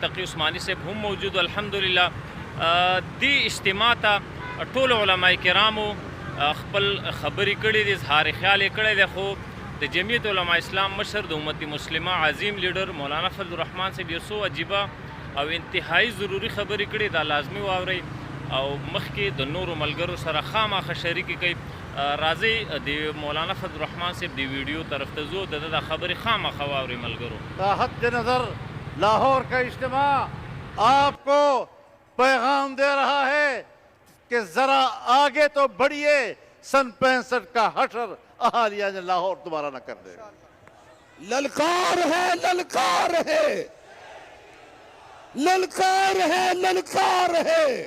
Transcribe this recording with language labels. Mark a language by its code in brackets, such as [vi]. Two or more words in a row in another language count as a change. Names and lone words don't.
[ps] تقی عثماني صاحب هم موجودو الحمدلله دی اجتماع ته ټول علماء کرامو خپل خبرې کړې دي اظهار خیال یې کړی دی خو د جمعیت علماء اسلام مشر د امت مسلمه عظیم لیډر مولانا فضل الرحمن صاحب یو څو عجیبه او انتهایی ضروري خبرې کړې دا لازمي واورئ او مخکې د نورو ملګرو سره خامخا شریکي کوي راځئ د مولانا فضل الرحمن صاحب د ویډیو طرف ته ځو د خبرې خامخا واورئ ملګرو [ur] حد نظر لاہور کا اجتماع آپ کو پیغام دے رہا ہے کہ ذرا آگے تو بڑھیے سن 65 کا حشر اہالیہ نے لاہور دوبارہ نہ کر دے للکار ہے للکار ہے للکار ہے للکار ہے